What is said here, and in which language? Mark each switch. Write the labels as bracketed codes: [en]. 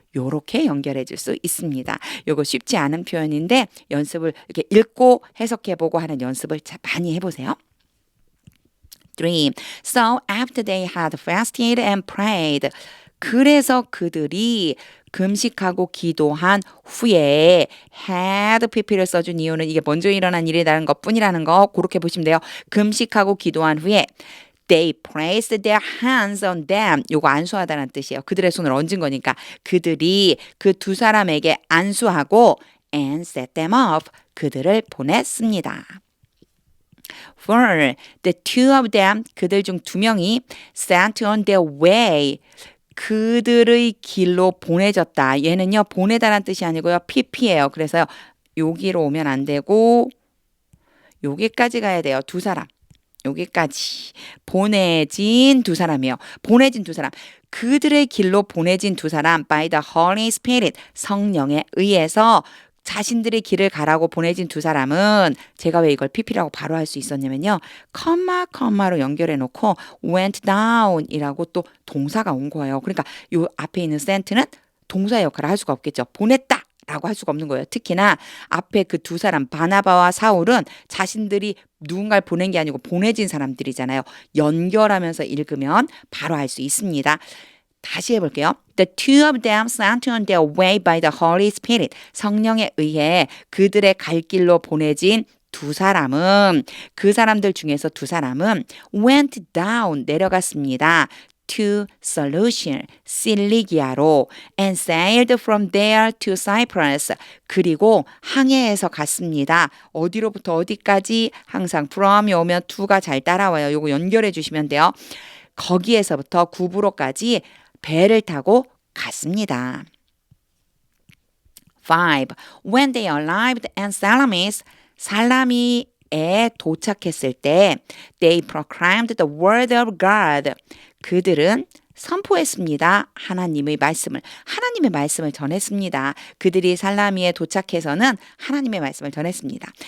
[ko] 요렇게 연결해 줄 수 있습니다. 요거 쉽지 않은 표현인데 연습을 이렇게 읽고 해석해보고 하는 연습을 많이 해보세요. 3. [en] So after they had fasted and prayed [ko] 그래서 그들이 금식하고 기도한 후에 had pp를 써준 이유는 이게 먼저 일어난 일이라는 것뿐이라는 거 그렇게 보시면 돼요. 금식하고 기도한 후에 [en] They placed their hands on them. [ko] 요거 안수하다는 뜻이에요. 그들의 손을 얹은 거니까 그들이 그 두 사람에게 안수하고 [en] and set them off. [ko] 그들을 보냈습니다. [en] For the two of them, [ko] 그들 중 두 명이 [en] sent on their way. [ko] 그들의 길로 보내졌다. 얘는요 보내다란 뜻이 아니고요 pp예요. 그래서 여기로 오면 안 되고 여기까지 가야 돼요. 두 사람. 여기까지 보내진 두 사람이에요. 보내진 두 사람. 그들의 길로 보내진 두 사람 [en] by the Holy Spirit [ko] 성령에 의해서 자신들의 길을 가라고 보내진 두 사람은 제가 왜 이걸 pp라고 바로 할 수 있었냐면요. 컴마로 연결해 놓고 went down 이라고 또 동사가 온 거예요. 그러니까 요 앞에 있는 sent는 동사의 역할을 할 수가 없겠죠. 보냈다 라고 할 수가 없는 거예요. 특히나 앞에 그 두 사람 바나바와 사울은 자신들이 누군가를 보낸 게 아니고 보내진 사람들이잖아요. 연결하면서 읽으면 바로 알 수 있습니다. 다시 해볼게요. [en] The two of them sent on their way by the Holy Spirit. [ko] 성령에 의해 그들의 갈 길로 보내진 두 사람은 그 사람들 중에서 두 사람은 [en] went down [ko] 내려갔습니다. [en] to Seleucia, [ko] 실리기아로 [en] and sailed from there to Cyprus. [ko] 그리고 항해해서 갔습니다. 어디로부터 어디까지 항상 from이 오면 to가 잘 따라와요. 요거 연결해 주시면 돼요. 거기에서부터 구브로까지 배를 타고 갔습니다. 5. [en] When they arrived at [ko] 살라미에 도착했을 때 [en] they proclaimed the word of God. [ko] 그들은 선포했습니다. 하나님의 말씀을 전했습니다. 그들이 살라미에 도착해서는 하나님의 말씀을 전했습니다.